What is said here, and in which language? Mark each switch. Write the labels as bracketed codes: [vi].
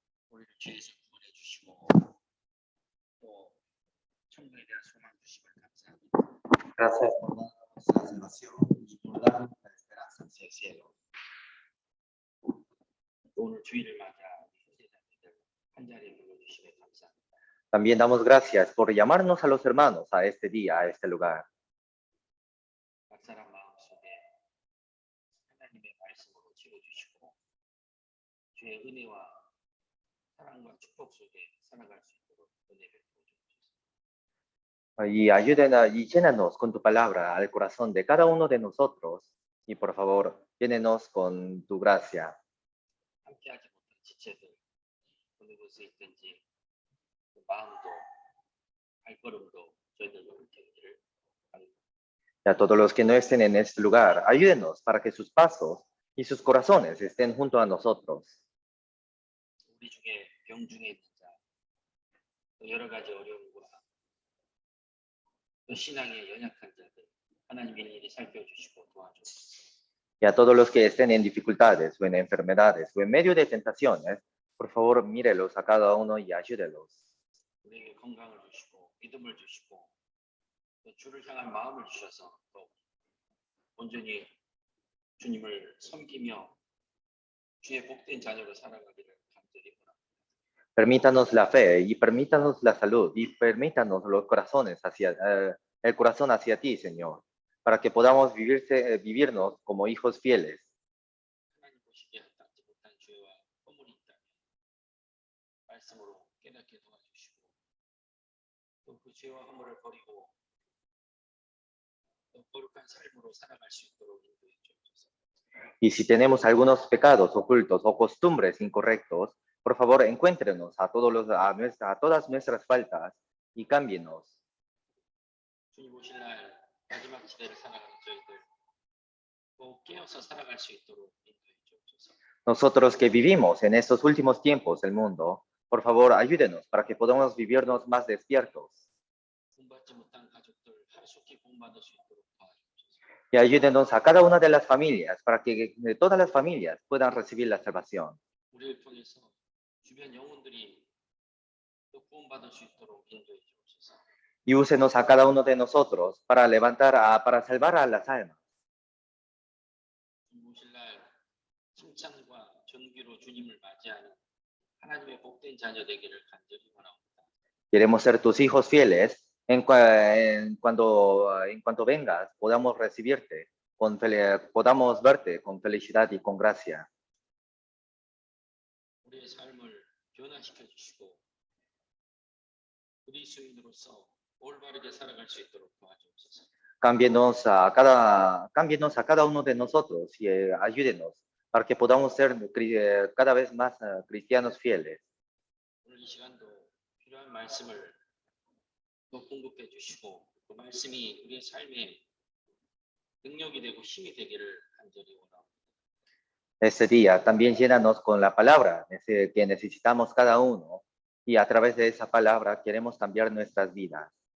[ko] 우리를 죄에서 구원해 주시고 또 천국에 대한 소망 주심을 감사합니다. [es] Gracias por darnos la salvación y por darnos la esperanza hacia el cielo. [ko] 오늘 주일을 맞아 형제자매들 한 자리에 불러주심에 감사합니다. [es] También damos gracias por llamarnos a los hermanos a este día, a este lugar. [ko] 각 사람 마음속에 하나님의 말씀으로 채워주시고 주의 은혜와 사랑과 축복 속에 살아갈 수 있도록 은혜 베풀어 주옵소서. [es] Y llénanos con tu palabra al corazón de cada uno de nosotros. Y por favor, llénenos con tu gracia. [ko] 함께하지 못한 지체들 어느 곳에 있든지 그 마음도 발걸음도 저희들로 되기를 바랍니다. [es] Y a todos los que no estén en este lugar, ayúdenos para que sus pasos y sus corazones estén junto a nosotros. [ko] 우리 중에 병중에 있는 자, 또 여러 가지 어려움과 또 신앙에 연약한 자들 하나님 일일이 살펴주시고 도와주옵소서. [es] Y a todos los que estén en dificultades o en enfermedades o en medio de tentaciones, por favor, mírelos a cada uno y ayúdelos. [ko] 우리에게 건강을 주시고 믿음을 주시고 또 주를 향한 마음을 주셔서 또 온전히 주님을 섬기며 주의 복된 자녀로 살아가기를 간절히 원합니다. [es] Permítanos la fe y permítanos la salud y permítanos los corazones el corazón hacia ti, Señor, para que podamos vivirnos como hijos fieles. [ko] 하나님 보시기에 합당치 못한 죄와 허물이 있다면 말씀으로 깨닫게 도와주시고 또 그 죄와 허물을 버리고 또 거룩한 삶으로 살아갈 수 있도록 인도해 주옵소서. [es] Y si tenemos algunos pecados ocultos o costumbres incorrectos, por favor, encuéntrenos a todas nuestras faltas y cámbienos. [ko] 주님 오실 날 마지막 시대를 살아가는 저희들 꼭 깨어서 살아갈 수 있도록 인도해 주옵소서. [es] Nosotros que vivimos en estos últimos tiempos del mundo, por favor, ayúdenos para que podamos vivirnos más despiertos. [ko] 구원받지 못한 가족들 하루속히 구원받을 수 있도록 도와주옵소서. [es] Y ayúdenos a cada una de las familias para que todas las familias puedan recibir la salvación. [ko] 우리를 통해서 주변 영혼들이 또 구원받을 수 있도록 인도해 주옵소서. [es] Y úsenos a cada uno de nosotros para para salvar a las almas. [ko] 주님 오실 날 칭찬과 존귀로 주님을 맞이하는 하나님의 복된 자녀 되기를 간절히 원합니다. [es] Queremos ser tus hijos fieles en cuanto vengas, podamos recibirte, podamos verte con felicidad y con gracia. [ko] 우리의 삶을 변화시켜 주시고 그리스도인으로서 올바르게 살아갈 수 있도록 도와주옵소서. [es] Cámbienos a cada uno de nosotros y ayúdenos para que podamos ser cada vez más cristianos fieles. [ko] 오늘 이 시간도 필요한 말씀을 또 공급해 주시고 그 말씀이 우리의 삶에 능력이 되고 힘이 되기를 간절히 원합니다. [es] Este día también llénanos con la palabra que necesitamos cada uno y a través de esa palabra queremos cambiar nuestras vidas.